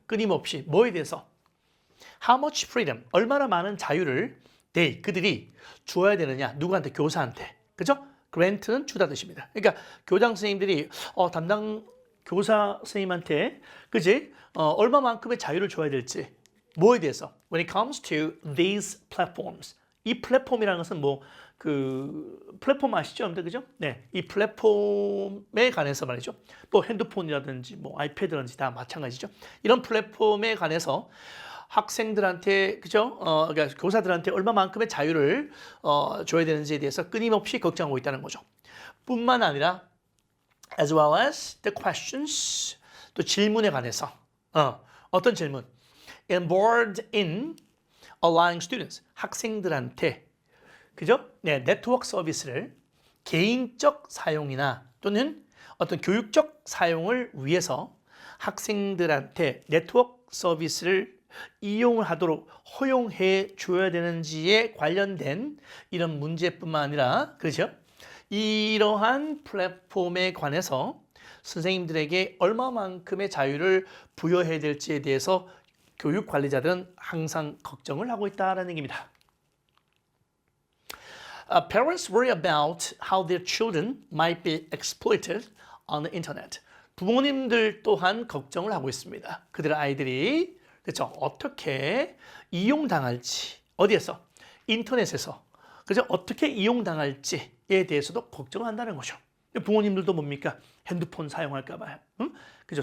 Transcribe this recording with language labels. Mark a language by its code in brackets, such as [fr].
[ko] 끊임없이 뭐에 대해서? [en] How much freedom? [ko] 얼마나 많은 자유를 그들이 주어야 되느냐? 누구한테? 교사한테. 그죠? grant는 주다 뜻입니다. 그러니까 교장 선생님들이 담당 교사 선생님한테 그지? 얼마만큼의 자유를 줘야 될지 뭐에 대해서? [en] When it comes to these platforms. [ko] 이 플랫폼이라는 것은 뭐 그 플랫폼 아시죠? 여러분들 그죠? 네, 이 플랫폼에 관해서 말이죠. 뭐 핸드폰이라든지 뭐 아이패드라든지 다 마찬가지죠. 이런 플랫폼에 관해서 학생들한테 그죠? 그러니까 교사들한테 얼마만큼의 자유를 줘야 되는지에 대해서 끊임없이 걱정하고 있다는 거죠. 뿐만 아니라 [en] as well as the questions [ko] 또 질문에 관해서 어떤 질문? [en] involved in allowing students [ko] 학생들한테 그죠? 네, 네트워크 서비스를 개인적 사용이나 또는 어떤 교육적 사용을 위해서 학생들한테 네트워크 서비스를 이용을 하도록 허용해 줘야 되는지에 관련된 이런 문제뿐만 아니라 그렇죠? 이러한 플랫폼에 관해서 선생님들에게 얼마만큼의 자유를 부여해야 될지에 대해서 교육 관리자들은 항상 걱정을 하고 있다는 얘기입니다. [en] Parents worry about how their children might be exploited on the internet. [ko] 부모님들 또한 걱정을 하고 있습니다. 그들의 아이들이 그렇죠? 어떻게 이용당할지 어디에서? 인터넷에서 그죠? 어떻게 이용당할지에 대해서도 걱정한다는 거죠. 부모님들도 뭡니까? 핸드폰 사용할까 봐요. 응? 그죠?